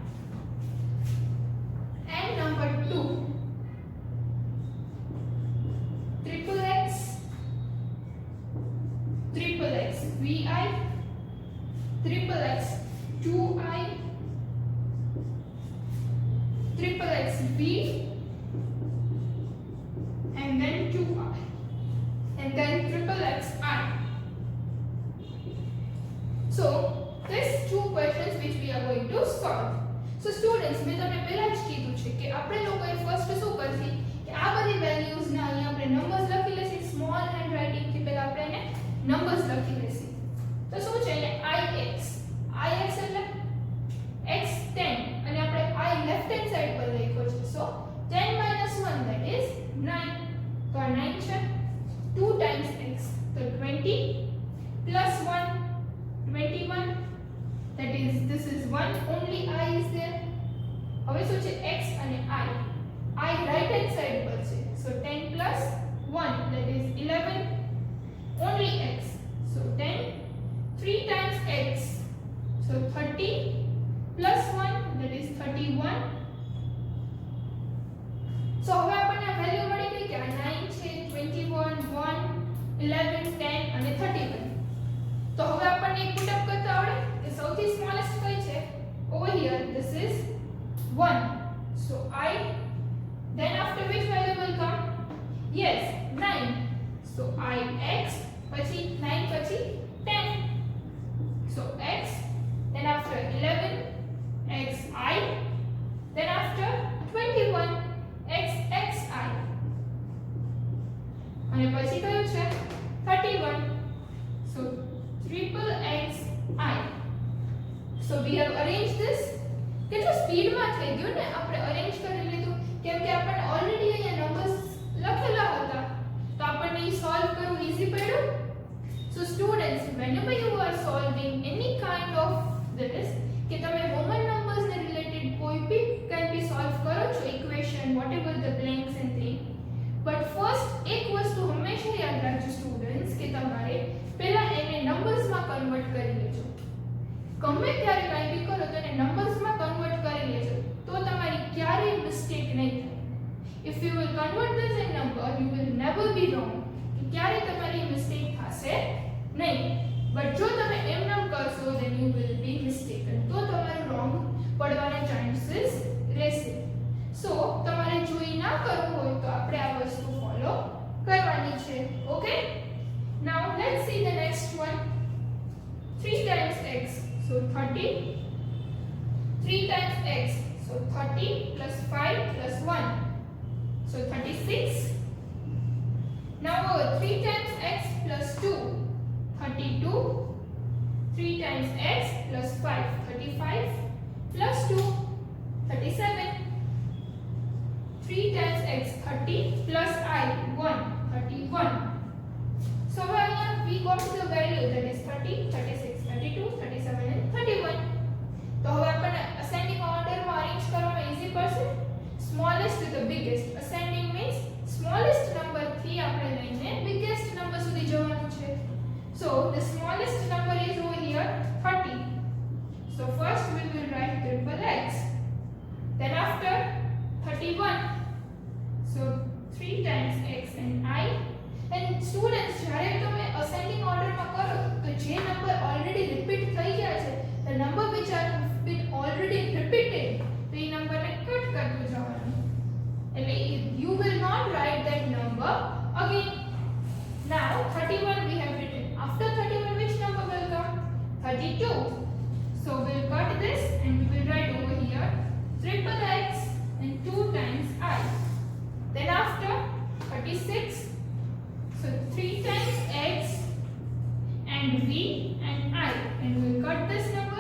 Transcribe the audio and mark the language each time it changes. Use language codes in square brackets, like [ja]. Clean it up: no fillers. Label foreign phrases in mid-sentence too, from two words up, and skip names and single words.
[en] And number 2, triple x, vi, triple x 2i, triple x v, and then 2i, and then triple x I. So these two questions which we are going to solve. So students, [gu] મેં તમને પહેલા જ કીધું છે કે આપણે લોકોએ ફર્સ્ટ શું કરશી કે આ બધી વેલ્યુઝ ના અહીંયા આપણે નંબર્સ લખી લેશી. [en] small hand writing [gu] થી પહેલા આપણે એને નંબર્સ લખી લેશી. તો શું છે એટલે ix એટલે x 10 અને આપણે I [en] left hand side [gu] પર લખ્યો છે. [en] So 10 minus 1 that is 9. [gu] તો આ 9 છે. [en] 2 times x તો 20 plus 1 21. That is, this is 1, only I is there. [gu] હવે શું છે x અને I [en] right hand side [gu] પર છે. [en] So 10 plus 1 that is 11, only x. So 10, 3 times x, so 30 plus 1 that is 31. [gu] So હવે આપણને વેલ્યુ મળી ગઈ કે આ 9 છે, 21, 1, 11, 10 અને 31. તો હવે આપણને એક [en] put up [gu] કરતા આવડે કે સૌથી સ્મોલેસ્ટ કઈ છે? [en] Over here this is 1. So I, then after which value will come? Yes, 9. So I x પછી 9 પછી 10. So x, then after 11 x I, then after 21 x I. [gu] અને પછી કયું છે? 31. [en] So triple x I. So we have arranged this. [gu] કેટલું સ્પીડમાં થઈ ગયું ને, આપણે અરેન્જ કરી લીધું કેમ કે આપણને ઓલરેડી અહીંયા નંબર્સ લખેલા હતા તો આપણને ઈ સોલ્વ કરવું ઈઝી પડ્યું. [en] So students, whenever you are solving any kind of this [gu] કે તમે [en] Roman numbers [gu] ને રિલેટેડ કોઈ બી કંઈ બી સોલ્વ કરો છો ઇક્વેશન [en] whatever the blanks and thing, but first [gu] એક વસ્તુ હંમેશા યાદ રાખજો સ્ટુડન્ટ્સ કે તમારે પહેલા એને નંબર્સમાં કન્વર્ટ કરી લેજો. ગમે ત્યારે કંઈ બી કરો તો એને નંબર્સમાં કન્વર્ટ કરી લેજો તો તમારી ક્યારેય મિસ્ટેક નહીં થાય. [en] If you will convert this in number, you will never be wrong. [gu] કે ક્યારે તમારી મિસ્ટેક થશે નહીં. બટ જો તમે એમ નામ કરશો [en] then you will be mistaken. [gu] તો તમારું wrong પડવાના ચાન્સીસ રહેશે. સો તમારે જો ઈ ના કરવું હોય તો આપણે આ વસ્તુ ફોલો કરવાની છે. [en] OK, now let's see the next one. 3 times x, so 30. 3 times x, so 30 plus 5 plus 1, so 36. Now 3 times x plus 2, 32. 3 times x plus 5, 35 plus 2, 37. 3 times x, 30 plus I, 1, 31. So here we got the value, that is 30, 36, 32, 37 and 31. [gu] તો હવે આપણે [en] ascending order [gu] માં arrange કરવામાં easy પડશે. [en] Smallest to the biggest. Ascending means smallest number [gu] થી આપણે લઈને [en] biggest number [gu] સુધી જવાનું છે. [en] So the smallest number is over here 30. So first we will write triple x. Then after 31. So 3 times x and I. And students, [gu] જ્યારે તમે [en] ascending order [gu] માં કરો તો જે [en] number already repeat [gu] થઈ ગયા છે, [en] the number which are been already repeated, [gu] તો એ number ને કટ કરતું જવાનું. [en] એટલે you will not write that number again. Now 31 we have written. After 31 which number will come? 32. So we'll cut this and we will write over here triple x and 2 times I. Then after 36, so 3 times x and v and I, and we'll cut this number.